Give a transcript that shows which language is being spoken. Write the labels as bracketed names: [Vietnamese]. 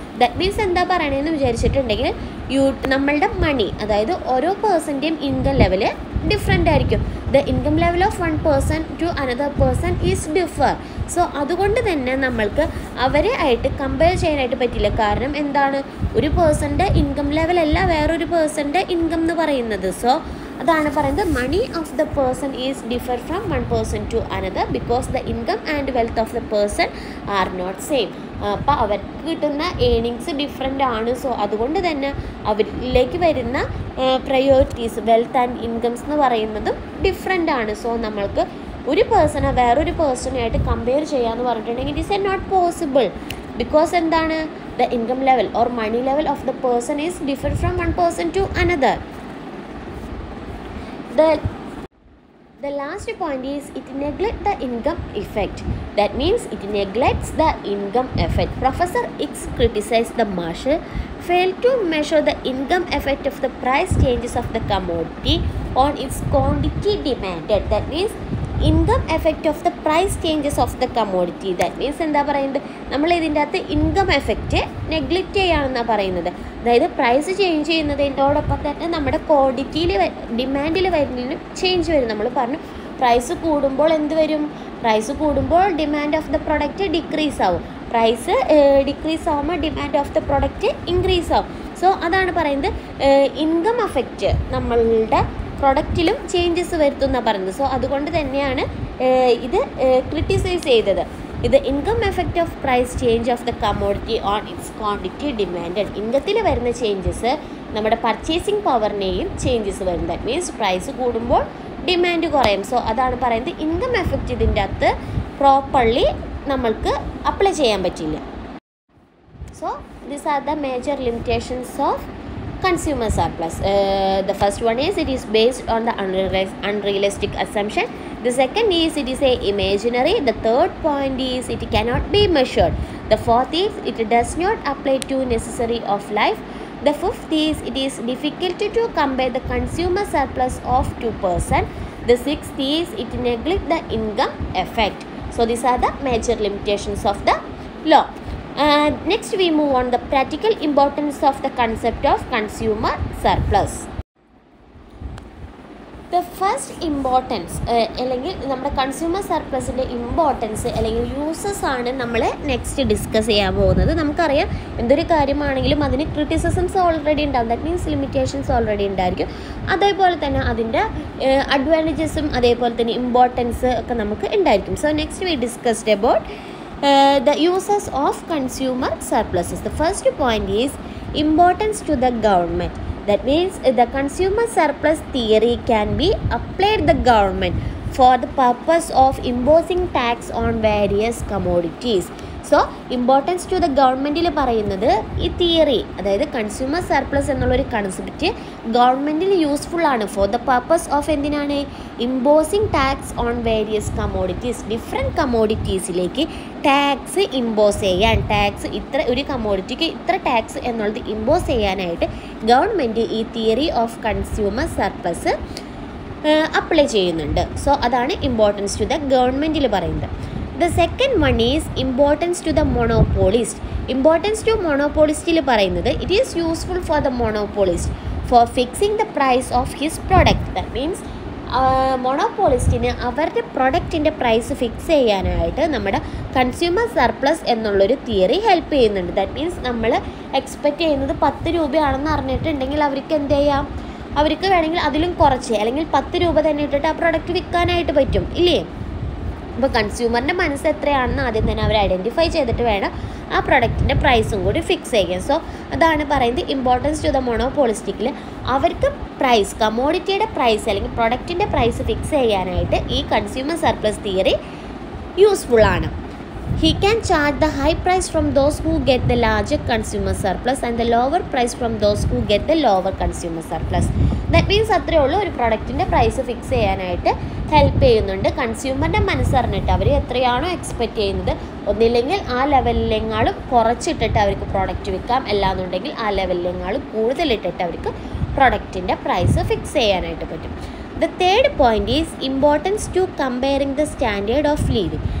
[English] That means [Malayalam] എന്താ പറയണതെന്ന് വിചാരിച്ചിട്ടുണ്ടെങ്കിൽ നമ്മളുടെ മണി, അതായത് ഓരോ പേഴ്സൻ്റെയും ഇൻകം ലെവല് ഡിഫറെൻ്റ് ആയിരിക്കും. [English] The income level of one person to another person is differ. [Malayalam] So അതുകൊണ്ട് തന്നെ നമ്മൾക്ക് അവരെ ആയിട്ട് കമ്പയർ ചെയ്യാനായിട്ട് പറ്റില്ല. കാരണം എന്താണ്, ഒരു പേഴ്സൻ്റെ ഇൻകം ലെവലല്ല വേറൊരു പേഴ്സൻ്റെ ഇൻകം എന്ന് പറയുന്നത്. [English] so [Malayalam] അതാണ് പറയുന്നത് [English] Money of the person is differ from one person to another because the income and wealth of the person are not same. [Malayalam] അപ്പോൾ അവർക്ക് കിട്ടുന്ന ഏണിങ്സ് ഡിഫറെൻ്റ് ആണ്. സോ അതുകൊണ്ട് തന്നെ അവരിലേക്ക് വരുന്ന പ്രയോറിറ്റീസ് വെൽത്ത് ആൻഡ് ഇൻകംസ് എന്ന് പറയുന്നതും ഡിഫറെൻ്റ് ആണ്. സോ നമ്മൾക്ക് ഒരു പേഴ്സണെ വേറൊരു പേഴ്സണായിട്ട് കമ്പയർ ചെയ്യാമെന്ന് പറഞ്ഞിട്ടുണ്ടെങ്കിൽ [English] It is a not possible. Because എന്താണ്, the income level or money level of the person is differ from one person to another. The last point is it neglects the income effect. That means it neglects the income effect. Professor X criticized the Marshall failed to measure the income effect of the price changes of the commodity on its quantity demanded. That means income effect of the price changes of the commodity. That means [Malayalam] എന്താ പറയുന്നത്, നമ്മൾ ഇതിൻ്റെ അകത്ത് income effect neglect ചെയ്യാമെന്നാണ് പറയുന്നത്. അതായത് price change ചെയ്യുന്നതിനോടൊപ്പം തന്നെ നമ്മുടെ ക്വാണ്ടിറ്റിയിൽ ഡിമാൻഡിൽ വരുന്നതിനും ചേഞ്ച് വരും. നമ്മൾ പറഞ്ഞു പ്രൈസ് കൂടുമ്പോൾ എന്ത് വരും, പ്രൈസ് കൂടുമ്പോൾ demand of the product decrease ആവും, പ്രൈസ് ഡിക്രീസ് ആവുമ്പോൾ demand of the product increase ആവും. സോ അതാണ് പറയുന്നത് ഇൻകം എഫക്റ്റ് നമ്മളുടെ പ്രൊഡക്റ്റിലും ചേഞ്ചസ് വരുത്തുമെന്നാണ് പറയുന്നത്. സോ അതുകൊണ്ട് തന്നെയാണ് ഇത് ക്രിട്ടിസൈസ് ചെയ്തത്. ഇത് [English] Income effect of price change of the commodity on its quantity demanded. [Malayalam] ഇൻകത്തിൽ വരുന്ന ചേഞ്ചസ് നമ്മുടെ പർച്ചേസിങ് പവറിനെയും ചേഞ്ചസ് വരും. [English] that means [Malayalam] പ്രൈസ് കൂടുമ്പോൾ ഡിമാൻഡ് കുറയും. സോ അതാണ് പറയുന്നത് ഇൻകം എഫക്റ്റ് ഇതിൻ്റെ അകത്ത് പ്രോപ്പർലി നമ്മൾക്ക് അപ്ലൈ ചെയ്യാൻ പറ്റില്ല. [English] So these are the major limitations of consumer surplus. The first one is it is based on the unrealistic assumption. The second is it is a imaginary. The third point is it cannot be measured. The fourth is it does not apply to necessary of life. The fifth is it is difficult to compare the consumer surplus of 2%. The sixth is it neglect the income effect. So these are the major limitations of the law. Next we move on the practical importance of the concept of consumer surplus. The first importance [Malayalam] അല്ലെങ്കിൽ നമ്മുടെ consumer സർപ്ലസിൻ്റെ importance അല്ലെങ്കിൽ uses ആണ് നമ്മൾ next discuss ചെയ്യാൻ പോകുന്നത്. നമുക്കറിയാം എന്തൊരു കാര്യമാണെങ്കിലും അതിന് ക്രിറ്റിസിസംസ് ഓൾറെഡി ഉണ്ടാവും. ദാറ്റ് മീൻസ് ലിമിറ്റേഷൻസ് ഓൾറെഡി ഉണ്ടായിരിക്കും. അതേപോലെ തന്നെ അതിൻ്റെ അഡ്വാൻറ്റേജസും അതേപോലെ തന്നെ ഇമ്പോർട്ടൻസ് ഒക്കെ നമുക്ക് ഉണ്ടായിരിക്കും. [English] So next we discussed about the uses of consumer surpluses. The first point is importance to the government. That means the consumer surplus theory can be applied the government for the purpose of imposing tax on various commodities. [Malayalam] So importance to the ഗവൺമെൻറ്റിൽ പറയുന്നത് ഈ theory, അതായത് consumer surplus എന്നുള്ളൊരു concept ഗവൺമെൻറ്റിൽ useful ആണ് for the purpose of എന്തിനാണ്, [English] imposing tax on various commodities, [Malayalam] different കമ്മോഡിറ്റീസിലേക്ക് tax impose ചെയ്യാൻ, tax ഇത്ര ഒരു കമ്മോഡിറ്റിക്ക് ഇത്ര ടാക്സ് എന്നുള്ളത് ഇമ്പോസ് ചെയ്യാനായിട്ട് ഗവൺമെൻറ് ഈ theory of consumer surplus apply ചെയ്യുന്നുണ്ട്. സോ അതാണ് ഇമ്പോർട്ടൻസ് ടു ദ ഗവൺമെൻറ്റിൽ പറയുന്നത്. [English] The second one is importance to the monopolist. Importance to monopolistil [Malayalam] പറയുന്നത് [English] it is useful for the monopolist for fixing the price of his product. That means [Malayalam] മോണോപോളിസ്റ്റിന് അവരുടെ പ്രൊഡക്റ്റിൻ്റെ price fix ചെയ്യാനായിട്ട് നമ്മുടെ consumer surplus എന്നുള്ളൊരു theory help ചെയ്യുന്നുണ്ട്. [English] that means [Malayalam] നമ്മൾ expect ചെയ്യുന്നത് 10 രൂപയാണെന്ന് അറിഞ്ഞിട്ടുണ്ടെങ്കിൽ അവർക്ക് എന്ത് ചെയ്യാം, അവർക്ക് വേണമെങ്കിൽ അതിലും കുറച്ച് അല്ലെങ്കിൽ 10 രൂപ തന്നെ ഇട്ടിട്ട് ആ പ്രൊഡക്റ്റ് വിൽക്കാനായിട്ട് പറ്റും ഇല്ലേ. അപ്പോൾ കൺസ്യൂമറിൻ്റെ മനസ്സ് എത്രയാണെന്ന് ആദ്യം തന്നെ അവർ ഐഡൻറ്റിഫൈ ചെയ്തിട്ട് വേണം ആ പ്രൊഡക്റ്റിൻ്റെ പ്രൈസും കൂടി ഫിക്സ് ചെയ്യാൻ. സോ അതാണ് പറയുന്നത് ഇമ്പോർട്ടൻസ് ടു ദ മോണോപോളിസ്റ്റിക്കിൽ അവർക്ക് പ്രൈസ്, കമ്മോഡിറ്റിയുടെ പ്രൈസ് അല്ലെങ്കിൽ പ്രൊഡക്റ്റിൻ്റെ പ്രൈസ് ഫിക്സ് ചെയ്യാനായിട്ട് ഈ കൺസ്യൂമർ സർപ്ലസ് തിയറി യൂസ്ഫുൾ ആണ്. [English] He can charge the high price from those who get the larger consumer surplus and the lower price from those who get the lower consumer surplus. That means [Malayalam] അത്രയേ ഉള്ളൂ, ഒരു പ്രൊഡക്റ്റിൻ്റെ price fix ചെയ്യാനായിട്ട് help ചെയ്യുന്നുണ്ട്. കൺസ്യൂമറിൻ്റെ മനസ്സറിഞ്ഞിട്ട് അവർ എത്രയാണോ expect ചെയ്യുന്നത്, ഒന്നില്ലെങ്കിൽ ആ ലെവലിലെങ്ങാളും കുറച്ചിട്ടിട്ട് അവർക്ക് പ്രൊഡക്റ്റ് വിൽക്കാം, അല്ലാന്നുണ്ടെങ്കിൽ ആ ലെവലിലെങ്ങാളും കൂടുതലിട്ടിട്ട് അവർക്ക് പ്രൊഡക്റ്റിൻ്റെ പ്രൈസ് ഫിക്സ് ചെയ്യാനായിട്ട് പറ്റും. [English] The third point is importance to comparing the standard of living.